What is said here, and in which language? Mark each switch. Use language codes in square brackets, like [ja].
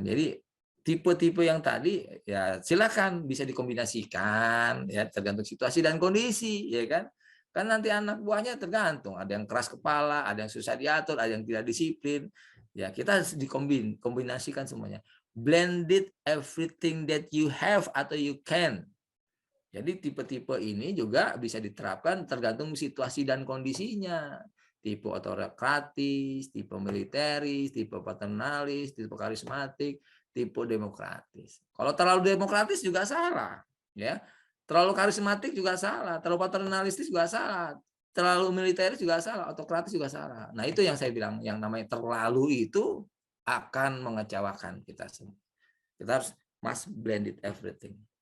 [id] Jadi tipe-tipe yang tadi ya silakan bisa dikombinasikan ya tergantung situasi dan kondisi ya kan. Kan nanti anak buahnya tergantung, ada yang keras kepala, ada yang susah diatur, ada yang tidak disiplin. Ya kita harus dikombinasikan semuanya. [en] Blended everything that you have [id] atau [en] you can. [id] Jadi tipe-tipe ini juga bisa diterapkan tergantung situasi dan kondisinya. Tipe otokratis, tipe militeris, tipe paternalis, tipe karismatik, tipe demokratis. Kalau terlalu demokratis juga salah, ya. Terlalu karismatik juga salah, terlalu paternalistis juga salah, terlalu militeris juga salah, autokratis juga salah. Nah, itu yang saya bilang, yang namanya terlalu itu akan mengecewakan kita semua. Kita harus [en] must blended everything.